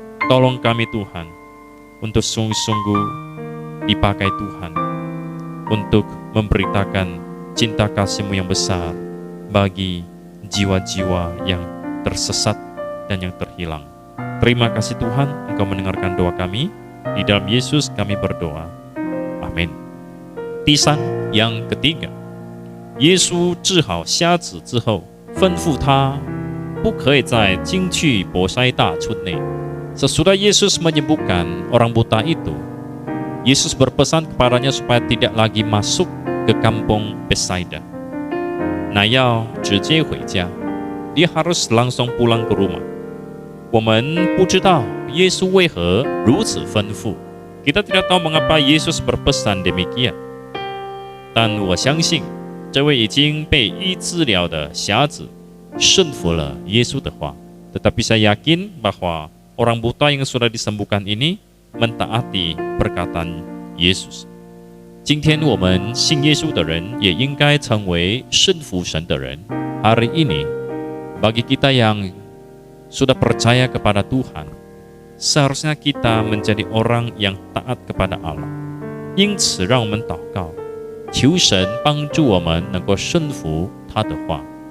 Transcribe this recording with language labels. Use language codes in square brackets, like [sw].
[id] Tolong kami Tuhan untuk sungguh-sungguh dipakai Tuhan untuk memberitakan cinta kasih-Mu yang besar bagi jiwa-jiwa yang tersesat dan yang terhilang. Terima kasih Tuhan, Engkau mendengarkan doa kami. Di dalam Yesus kami berdoa. Amin. [zh] 第三, [id] yang ketiga, [zh] 耶稣治好瞎子之后，吩咐他不可以在进去伯赛大村内。 [id] Sesudah Yesus menyembuhkan orang buta itu, Yesus berpesan kepadanya supaya tidak lagi masuk ke kampung Betsaida. [zh] 那要直接回家， [id] dia harus langsung pulang ke rumah. [zh] 我们不知道耶稣为何如此吩咐， [id] kita tidak tahu mengapa Yesus berpesan demikian. [zh] 但我相信，这位已经被医治了的瞎子顺服了耶稣的话。 [id] Tetapi saya yakin bahwa orang buta yang sudah disembuhkan ini mentaati perkataan Yesus. [zh] 今天我们信耶稣的人也应该成为顺服神的人。 [id] Hari ini, bagi kita yang sudah percaya kepada Tuhan, seharusnya kita menjadi orang yang taat kepada Allah. [zh] 因此，让我们祷告，求神帮助我们能够顺服他的话。